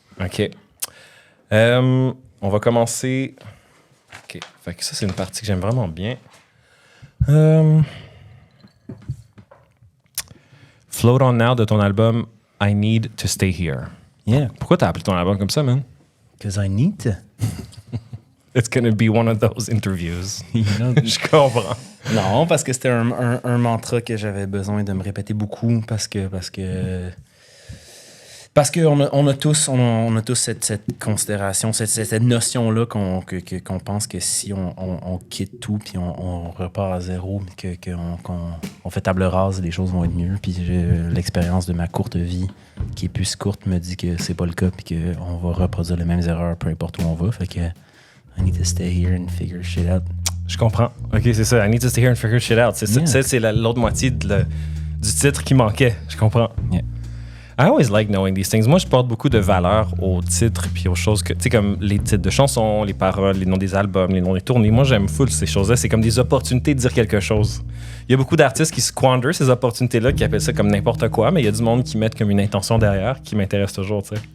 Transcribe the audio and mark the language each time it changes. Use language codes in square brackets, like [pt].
[fr] OK. On va commencer... OK. Fait que ça, c'est une partie que j'aime vraiment bien. Float On Now de ton album I Need to Stay Here. [en] Yeah. [fr] Pourquoi t'as appelé ton album comme ça, man? [en] Because I need to. It's gonna be one of those interviews. [fr] Je comprends. Non, parce que c'était un mantra que j'avais besoin de me répéter beaucoup parce que Parce qu'on a tous cette considération, cette notion-là qu'on pense que si on quitte tout puis on repart à zéro, qu'on fait table rase, les choses vont être mieux. Puis l'expérience de ma courte vie, qui est plus courte, me dit que c'est pas le cas puis qu'on va reproduire les mêmes erreurs peu importe où on va. Fait que [en] I need to stay here and figure shit out. Je comprends. [fr] OK, c'est ça. [en] I need to stay here and figure shit out. [fr] C'est l'autre moitié du titre qui manquait. Je comprends. [en] Yeah. I always like knowing these things. [fr] Moi, je porte beaucoup de valeur aux titres puis aux choses que, tu sais, comme les titres de chansons, les paroles, les noms des albums, les noms des tournées. Moi, j'aime full ces choses-là. C'est comme des opportunités de dire quelque chose. Il y a beaucoup d'artistes qui squander ces opportunités-là, qui appellent ça comme n'importe quoi, mais il y a du monde qui mettent comme une intention derrière qui m'intéresse toujours, tu sais.